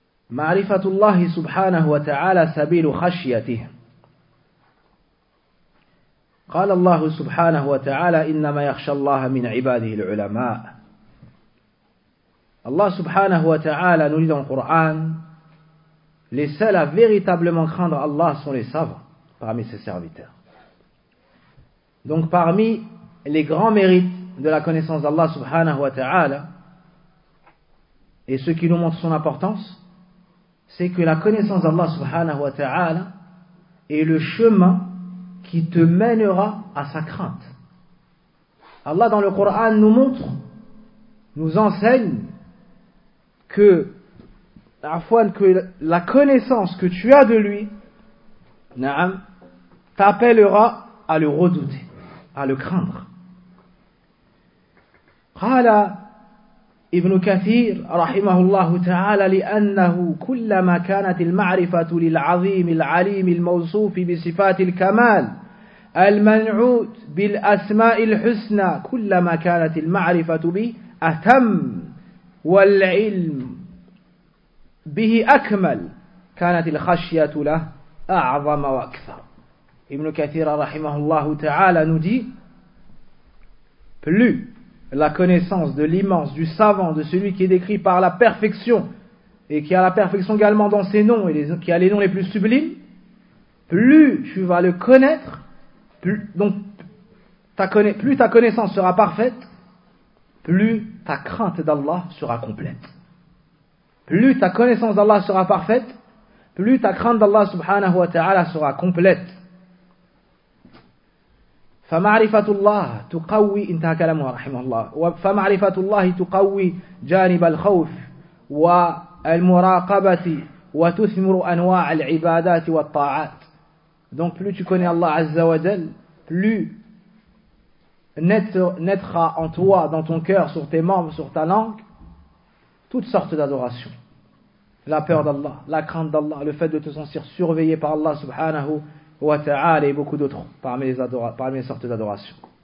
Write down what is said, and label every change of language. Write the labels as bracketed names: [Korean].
[Arabic] معرفة الله سبحانه وتعالى سبيل خشيته. قال الله سبحانه وتعالى إنما يخشى الله من عباده العلماء. الله سبحانه وتعالى نريد القرآن [French] les seuls à véritablement craindre Allah sont les savants. parmi ses serviteurs. Donc parmi les grands mérites de la connaissance d'Allah subhanahu wa ta'ala, et ce qui nous montre son importance, c'est que la connaissance d'Allah subhanahu wa ta'ala est le chemin qui te mènera à sa crainte. Allah dans le Coran nous montre, nous enseigne que la connaissance que tu as de lui, na'am, t'appellera à le redouter, à le craindre. [Arabic] Qala Ibn Kathir rahimahullah ta'ala لأنه كلما كانت المعرفة للعظيم العليم الموصوف بصفات الكمال المنعوت بالأسماء الحسنى كلما كانت المعرفة به أتم والعلم به أكمل كانت الخشية له أعظم وأكثر. [French] Ibn Kathir rahimahullah ta'ala nous dit: plus la connaissance de l'immense, du savant, de celui qui est décrit par la perfection et qui a la perfection également dans ses noms et qui a les noms les plus sublimes, plus tu vas le connaître, plus ta connaissance sera parfaite, plus ta crainte d'Allah sera complète. Plus ta connaissance d'Allah sera parfaite, plus ta crainte d'Allah subhanahu wa ta'ala sera complète. [Arabic] فمعرفة الله تقوي انتهى كلامه رحمه الله فمعرفة الله تقوي جانب الخوف والمراقبة وتثمر أنواع العبادات والطاعات. [French] Donc plus tu connais Allah Azza wa Jal, plus naîtra en toi, dans ton cœur, sur tes membres, sur ta langue, toutes sortes d'adorations. La peur d'Allah, la crainte d'Allah, le fait de te sentir surveillé par Allah subhanahu wa ta'ala et beaucoup d'autres parmi les sortes d'adorations.